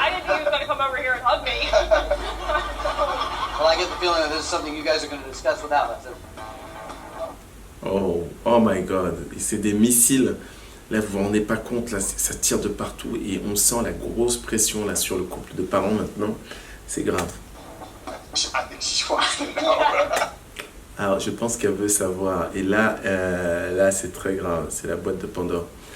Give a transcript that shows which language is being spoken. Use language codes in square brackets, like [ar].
[en] I didn't think he was gonna come over here and hug me. Well, I get the feeling that this is something you guys are going to discuss without us. Oh my god. [fr] Et c'est des missiles. Là, vous vous rendez pas compte, là, ça tire de partout et on sent la grosse pression là sur le couple de parents maintenant. C'est grave. [en] I think she wants to know. [fr] Alors, je pense qu'elle veut savoir. Et là, c'est très grave. C'est la boîte de Pandore.